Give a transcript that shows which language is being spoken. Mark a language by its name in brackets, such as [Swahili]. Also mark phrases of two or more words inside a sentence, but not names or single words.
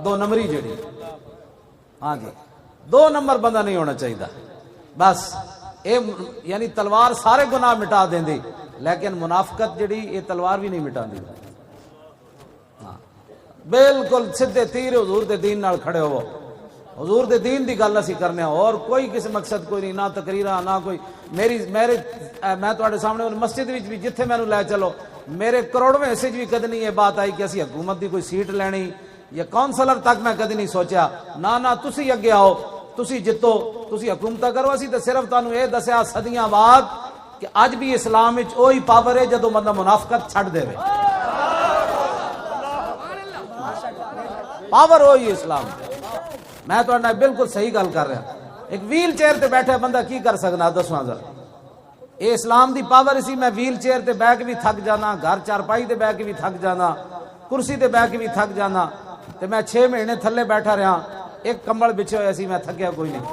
[Punjabi] 2 نمبری جڑی، ہاں جی 2 نمبر بندہ نہیں ہونا چاہیے، بس یعنی تلوار سارے گناہ مٹا دیں دی، لیکن منافقت جڑی یہ تلوار بھی نہیں مٹا دی۔ ہاں بالکل سیدھے تیر حضور دے دین نال کھڑے ہو، حضور دے دین دی گل اسی کرنے، اور کوئی کسی مقصد کوئی نہیں، نہ تقریرہ نہ کوئی میں تواڈے سامنے مسجد وچ بھی جتھے مینوں لے چلو، میرے کروڑویں حصے بھی کدی نہیں یہ بات آئی کہ اسی حکومت دی کوئی سیٹ لینی یا کونسلر تک میں کدی نہیں سوچیا، نہ تسی اگے آؤ، تسی جتو، تسی حکومت کرو، اسی تے صرف تانوں اے دسیا صدیاں بعد کہ اج بھی اسلام وچ وہی پاور ہے جدوں بندہ منافقت چھڈ دے، پاور وہی اسلام۔ میں تو بالکل صحیح گل کر رہا، ایک ویل چیئر تے بیٹھا بندہ کی کر سکنا دسواں ذرا، اے اسلام دی پاور اسی، میں ویل چیئر تے بیٹھ کے بھی تھک جانا، گھر چارپائی تے بیٹھ کے بھی تھک جانا، کرسی تے بیٹھ کے بھی تھک جانا، تے میں 6 مہینے تھلے بیٹھا رہا، ایک کمبل بچھے ہوئے سی، میں تھکیا کوئی نہیں۔